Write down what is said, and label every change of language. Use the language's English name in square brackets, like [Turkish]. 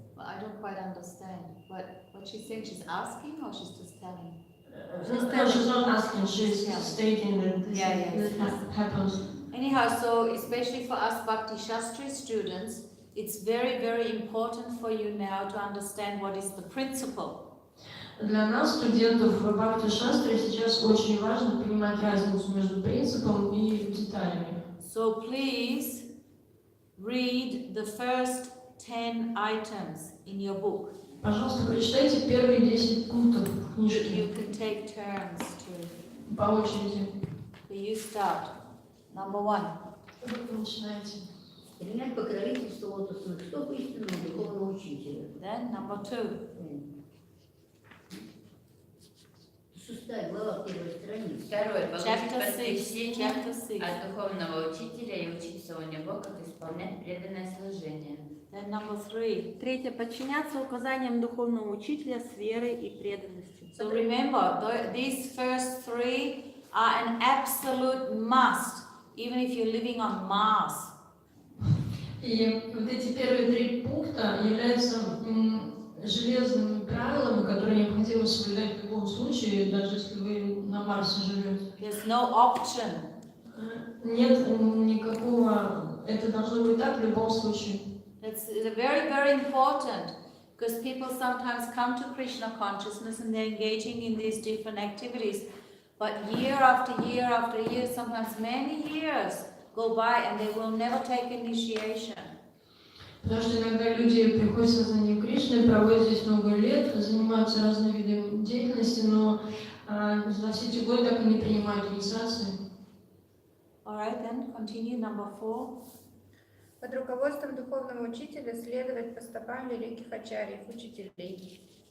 [English] But I don't quite understand. What she's saying, she's asking or she's just telling? No, she's not asking, she's stating that this happens. Anyhow, so especially for us БхактиШастры students, it's very important for you now to understand what is the principle. [Russian] Для нас, студентов БхактиШастры, сейчас очень важно понимать разницу между принципом и деталями. [English] So please read the first 10 items in your book. [Russian] Пожалуйста, прочитайте первые 10 пунктов книжки. [English] You can take turns to. [Russian] По очереди. [English] You start. Number 1. [Russian] Вы начинаете. Принять покровительство лотосных стоп истинного духовного учителя. [English] Then number 2. [Russian] 6 глава, 1 страница. Второе, получить [English] Chapter 6. [Russian] посвящение [English] Chapter 6. [Russian] от духовного учителя и учиться у него, как исполнять преданное служение. [English] Then number 3. [Russian] Третье. Подчиняться указаниям духовного учителя с верой и преданностью. [English] So remember, these first 3 are an absolute must, even if you're living on Mars. [Russian] И вот эти первые 3 пункта являются железными правилами, которые необходимо соблюдать в любом случае, даже если вы на Марсе живете. [English] There's no option. [Russian] Нет никакого, это должно быть так в любом случае. [English] It's very important, because people sometimes come to Krishna consciousness and they're engaging in these different activities, but year after year after year, sometimes many years go by and they will never take initiation. [Russian] Потому что иногда люди приходят в сознание Кришны, проводят здесь много лет, занимаются разными видами деятельности, но за все эти годы так и не принимают инициации. [English] All right, then continue number 4. [Russian] Под руководством духовного учителя следовать по стопам великих ачарьев, учителей.